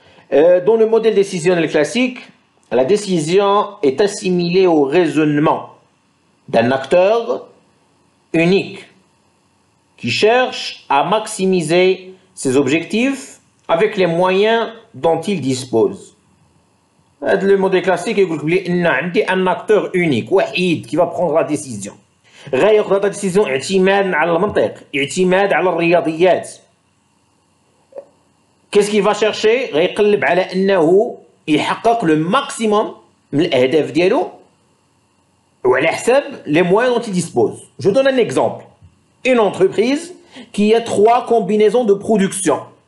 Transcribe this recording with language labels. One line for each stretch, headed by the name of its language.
French: Dans le modèle décisionnel classique, la décision est assimilée au raisonnement d'un acteur unique qui cherche à maximiser ses objectifs avec les moyens dont il dispose. Le modèle classique il y a un acteur unique, وحيد, qui va prendre la décision.
Arabic: غياخذ هذه الديسيزيون اعتمادا على المنطق، اعتماد على الرياضيات.
French: Qu'est-ce qu'il va chercher؟
Arabic: غيقلب على انه يحقق
French: le maximum
Arabic: من الاهداف ديالو وعلى حساب
French: les moyens dont il dispose. Je donne un exemple. Une entreprise qui a 3 combinaisons de production.